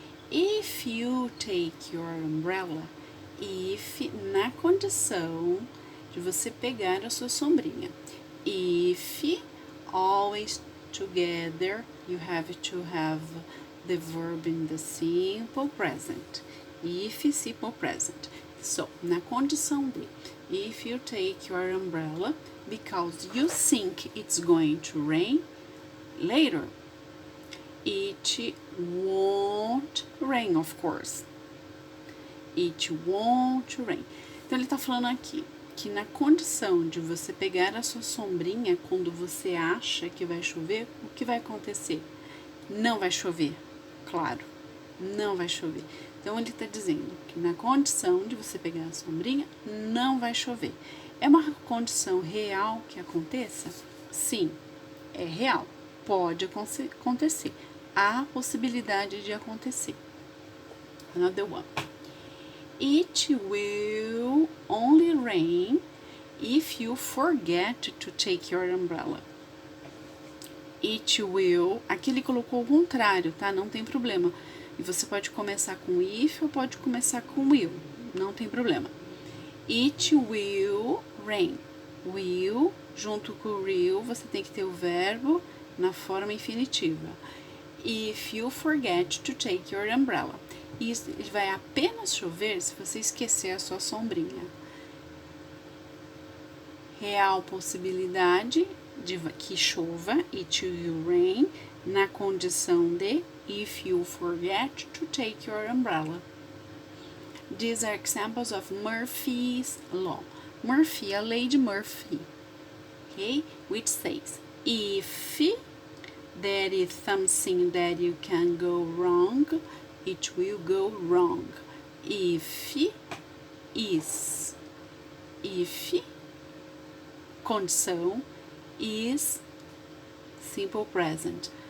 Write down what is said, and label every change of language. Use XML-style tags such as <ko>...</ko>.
<en>If you take your umbrella,</en> <pt>if na condição de você pegar a sua sombrinha.</pt> <en>If, always together, you have to have the verb in the simple present. If, simple present. So,</en> <pt>na condição de,</pt> <en>if you take your umbrella because you think it's going to rain later, it won't rain, of course. It won't rain.</en> <pt>Então, ele está falando aqui que na condição de você pegar a sua sombrinha quando você acha que vai chover, o que vai acontecer? Não vai chover, claro, não vai chover. Então, ele está dizendo que na condição de você pegar a sombrinha, não vai chover. É uma condição real que aconteça? Sim, é real. Pode acontecer. Há possibilidade de acontecer.</pt> <en>Another one. It will only rain if you forget to take your umbrella. It will,</en> <pt>aqui ele colocou o contrário, tá? Não tem problema. E você pode começar com if ou pode começar com will, não tem problema.</pt> <en>It will rain.</en> <pt>Will, junto com o will, você tem que ter o verbo na forma infinitiva.</pt> <en>If you forget to take your umbrella.</en> <pt>Isso vai apenas chover se você esquecer a sua sombrinha. Real possibilidade de que chova,</pt> <en>it will rain,</en> <pt>na condição de</pt> <en>if you forget to take your umbrella. These are examples of Murphy's Law. Murphy,</en> <pt>a lei de Murphy,</pt> <en>okay, which says, if there is something that you can go wrong, it will go wrong. If is, if, condição, is simple present.</en>